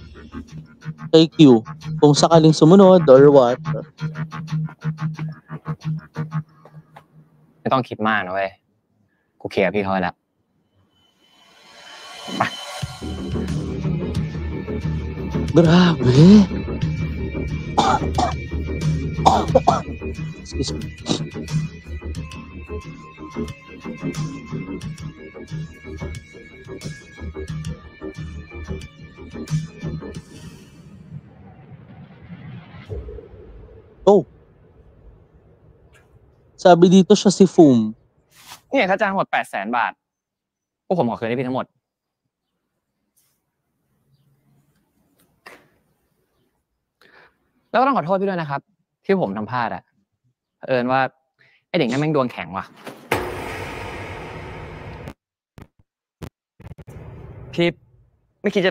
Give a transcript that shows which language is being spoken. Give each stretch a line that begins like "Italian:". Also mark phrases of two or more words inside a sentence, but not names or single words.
Filipino: Kay Q. Kung sakaling sumunod
English: or what.
Thai: ไม่ต้องคิดมากนะเว้ย กูเคลียร์พี่เขาแล้ว
Filipino: Grabe.
English: Excuse me.
Filipino: Oh. Sabi dito siya si Foom.
Thai: เนี่ยค่าจ้างทั้งหมด 800,000 บาท พวกผมขอคืนให้พี่ทั้งหมด แล้วก็ต้องขอโทษพี่ด้วยนะครับ ที่ผมทำพลาดอะเผอิญว่าไอเด็กนั่นแม่งดวงแข็งว่ะ พี่ไม่คิดจะ